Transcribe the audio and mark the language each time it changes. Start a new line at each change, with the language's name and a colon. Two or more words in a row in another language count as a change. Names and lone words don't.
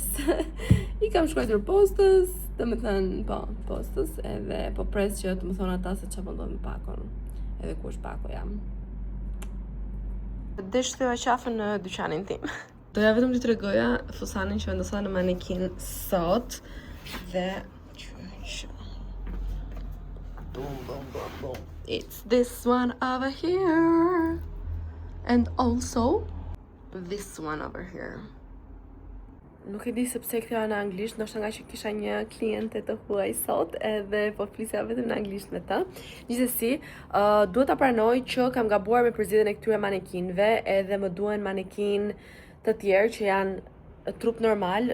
Albanian: I kam shkruar postës, do të thënë po, postës, edhe po pres që të më thonë ata se çfarë po ndodh me pakon, edhe ku është pakoja. Desh thua qafën në dyqanin tim. Doja vetëm t'i tregoja fusanin që vendosa në manekin sot dhe boom.
English: It's this one over here and also this one over here.
Albanian: Nuk e di sepse këto janë në anglisht, ndoshta nga që kisha një kliente të huaj sot edhe po flisja vetëm në anglisht me të. Gjithsesi, duhet ta pranoj që kam gabuar me përzgjedhjen e këtyre manekinëve, edhe më duhen manekin të tjerë që janë trup normal.